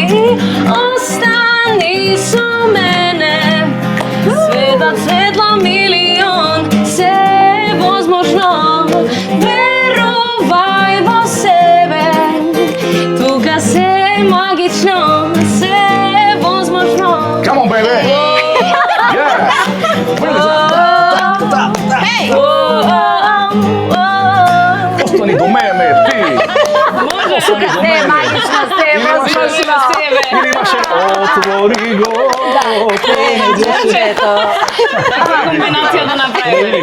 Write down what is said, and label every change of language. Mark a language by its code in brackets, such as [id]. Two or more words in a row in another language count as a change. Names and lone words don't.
[mk] Остани со мене, светот светло милион, се е возможно, верувај во себе, тука се е магично, се е возможно. [en] Come on, baby! Yeah! [mk] Остани до мене, ти! Остани до Се е мене! магично, се е возможно. Или имаше отвори го, Комбинација да направиме.